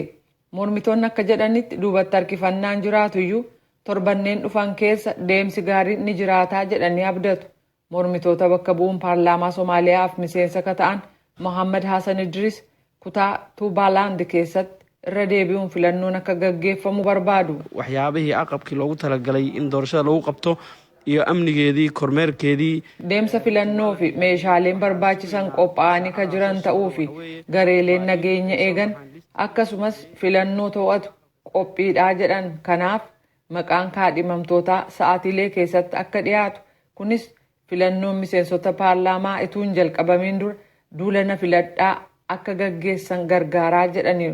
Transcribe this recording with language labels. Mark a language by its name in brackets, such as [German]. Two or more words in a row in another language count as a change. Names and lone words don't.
[Oromo] Mormitoonni akka jedhanitti duubatti harkifannaan jiraatuyyuu torbanneen dhufan keessa deemsi gaariin ni jiraataa jedhanii abdatu. Mormitoota bakka bu'uun paarlaamaa Somaaliyaaf miseensa ka ta'an Mohammad Hassan Idris kutaa Tuubaalaand keessatti irra deebi'uun filannoon akka gaggeeffamu barbaadu. [Somali] Waxyaabihii aqabkii loogu talagalay in doorashada lagu qabto iyo amnigeedii kormeerkeedii. [Oromo] Deemsa filannoo fi meeshaaleen barbaachisan qophaa'anii ka jiran ta'uu fi gareeleen nageenya eegan akkasumas filannoo to'atu qophiidhaa jedhan. Kanaaf maqaan kaadhimamtootaa sa'aatiilee keessatti akka dhiyaatu kunis filannoon miseensota paarlaamaa ituun jalqabamiin dura duulana filadhaa akka gaggeessan gargaaraa jedhaniiru.